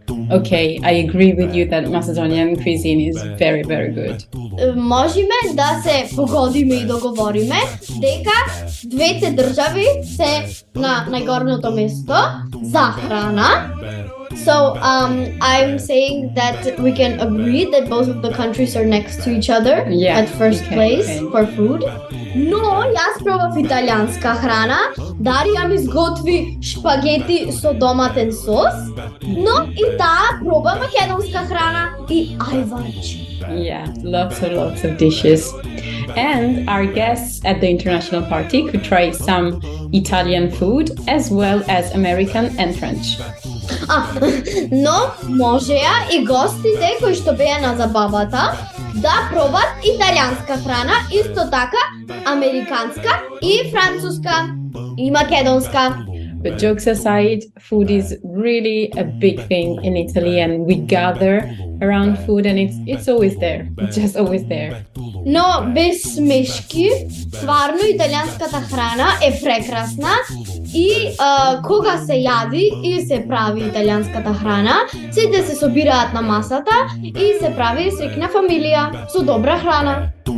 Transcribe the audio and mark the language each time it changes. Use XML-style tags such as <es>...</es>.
<en>Okay, I agree with you that Macedonian cuisine is very, very good.</en> <mk>Можеме да се погодиме и договориме дека двете држави се на најгорното место за храна.</mk> <en>So I'm saying that we can agree that both of the countries are next to each other Yeah, at first okay, place okay. for food.</en> <mk>Но јас пробав италијанска храна. Дарија ми изготви шпагети со доматен сос Но и таа проба македонска храна и ајварчи.</mk> <en>Yeah, lots of dishes. And our guests at the international party could try some Italian food as well as American and French.</en> <mk>Но можеа и гостите кои што беа на забавата да пробат италијанска храна, исто така американска и француска и македонска.</mk> <en>But jokes aside, food is really a big thing in Italy, and we gather around food, and it's always there. It's just always there.</en> <mk>Но без смешки, стварно италијанската храна е прекрасна и кога се јади и се прави италијанската храна, сите се собираат на масата и се прави среќна фамилија со добра храна.</mk>